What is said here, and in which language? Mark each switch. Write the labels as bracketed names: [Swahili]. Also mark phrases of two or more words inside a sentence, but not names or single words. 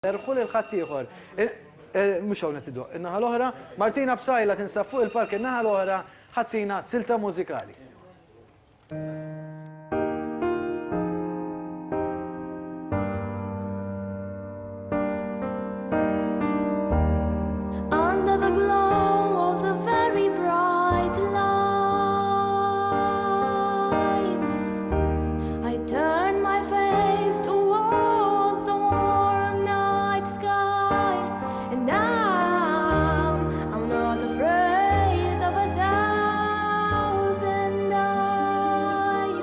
[Maltese] Rħu l-ħadd ieħor. Mhux hawn qed iddoq. In-naħa l-oħra, Martina Bsajla tinsab fuq il-park in-naħa l-oħra ħattina silta mużikali. [English] Under the glow of the very bright light, I turn my face towards the warm night sky, and I'm not afraid of 1,000 eyes.